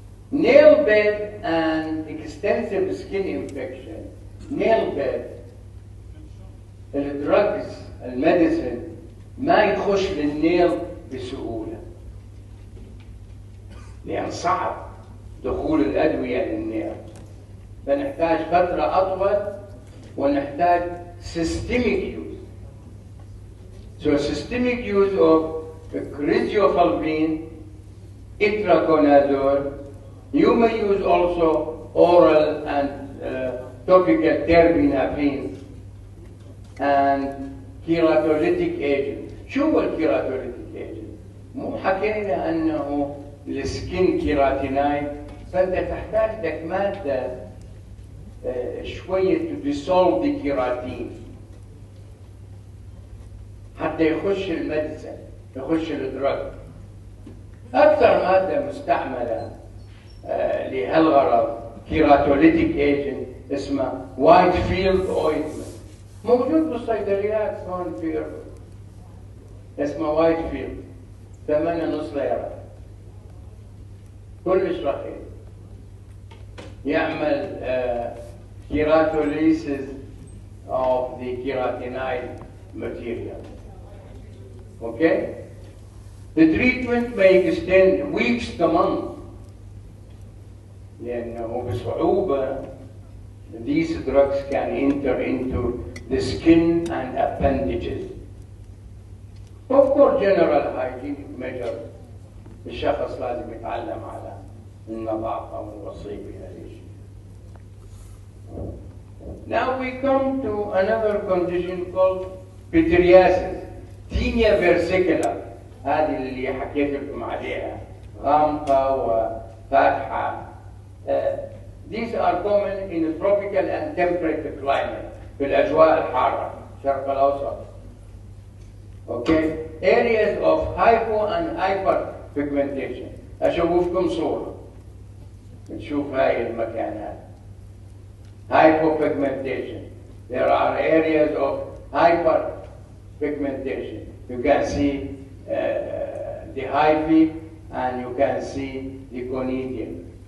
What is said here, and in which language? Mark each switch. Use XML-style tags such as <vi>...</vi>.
<en>Nail bed and extensive skin infection.</en> <ar>Nail bed الدراجز الميديسن ما يخش للنيل بسهولة لأن صعب دخول الأدوية للنيل، فنحتاج فترة أطول ونحتاج systemic use.</ar> <en>So systemic use of crizofulvine, itraconazole. You may use also oral and topical terbinafine and keratolytic agent.</en> <ar>شو هو الكيراتوليتيك agent؟ مو حكينا أنه السكين كيراتينايد، فأنت تحتاج لك مادة شوية</ar> <en>to dissolve the keratin</en> <ar>حتى يخش الميديسن، يخش الدراج. أكثر مادة مستعملة لهالغرض كيراتوليتيك agent اسمها وايت فيلد اوينتمنت، موجود بالصيدليات هون في أردن، اسمه وايت فيلد، 8.5 ليرة، كلش رخيص، يعمل</ar> <en>keratolysis of the keratinide material. Okay? The treatment may extend weeks to months</en> <ar>لأنه بصعوبة</ar> <en>these drugs can enter into the skin and appendages. Of course, general hygienic measures.</en> <ar>الشخص لازم يتعلم على النظافة والوصية بهذا الشيء.</ar> <en>Now we come to another condition called pityriasis, tinea versicolor.</en> <ar>هذه اللي حكيت لكم عليها، غامقة وفاتحة.</ar> <en>These are common in tropical and temperate climate،</en> <ar>في الأجواء الحارة، الشرق الأوسط.</ar> <en>Okay? Areas of hypo and hyperpigmentation.</en> <ar>أشوفكم صورة نشوف هاي المكانات.</ar> <en>Hypopigmentation. There are areas of hyperpigmentation. You can see the hyphae and you can see the gonidium.</en>